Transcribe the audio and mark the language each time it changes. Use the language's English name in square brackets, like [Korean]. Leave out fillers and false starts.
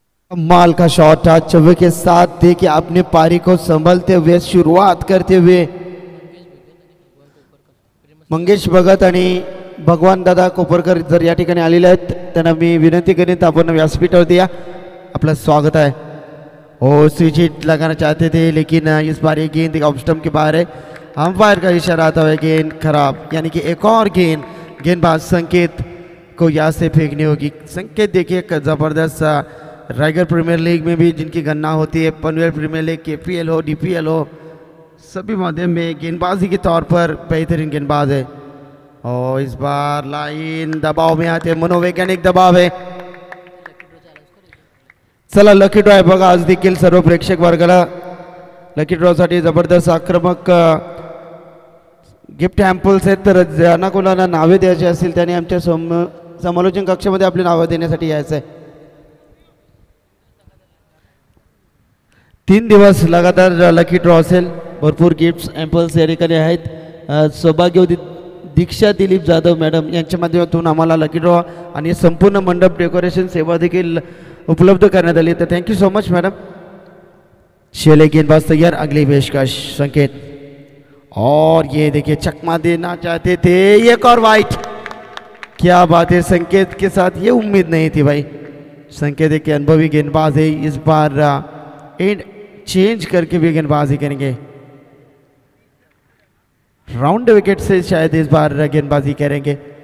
[Hindi] कमाल का शॉट था चौवे के साथ, देखिए अपने पारी को संभलते हुए शुरुआत करते हुए [Marathi] मंगेश भगत आणि भगवान दादा कोपरकर जर या ठिकाणी आलेले आहेत त्यांना मी विनंती करेन आपण व्यासपीठावर दिया, आपलं स्वागत है। [Hindi] ओ स्विच हिट लगाना चाहते थे लेकिन इस बार ये गेंद ऑफ स्टंप के बाहर है, अंपायर का इशारा आता है गेंद खराब, यानी कि एक और गेंदबाज संकेत को यहाँ से फेंकनी होगी। संकेत देखिए जबरदस्त रायगढ़ प्रीमियर लीग में भी जिनकी गणना होती है, पनवेल प्रीमियर लीग KPL हो DPL हो सभी माध्यम में गेंदबाजी के तौर पर बेहतरीन गेंदबाज है। और इस बार लाइन दबाव में आते मनोवैज्ञानिक दबाव है। [Marathi] चला लकी ड्रॉ आहे बघा आज देखील सर्व प्रेक्षक वर्गाला लकी ड्रॉसाठी जबरदस्त आक्रमक गिफ्ट हॅम्पल्स आहेत, तर ज्यांना कोणाला नावे द्यायची असतील त्यांनी आमच्या समालोचन कक्षामध्ये आपली नावे देण्यासाठी यायचं आहे। 3 दिवस लगातार लकी ड्रॉ असेल, भरपूर गिफ्ट्स हॅम्पल्स या ठिकाणी आहेत। सौभाग्यवती दीक्षा दिलीप जाधव मॅडम यांच्या माध्यमातून आम्हाला लकी ड्रॉ आणि संपूर्ण मंडप डेकोरेशन सेवा देखील उपलब्ध करण्यात आली, तर [English] Thank you so much madam. [Hindi] शेले गेंदबाज तैयार, अगली पेशकश संकेत, और ये देखिए चकमा देना चाहते थे, एक और वाइट, क्या बात है, संकेत के साथ ये उम्मीद नहीं थी भाई। संकेत एक अनुभवी गेंदबाज है, इस बार एंड चेंज करके भी गेंदबाजी करेंगे, राउंड विकेट से शायद इस बार गेंदबाजी करेंगे।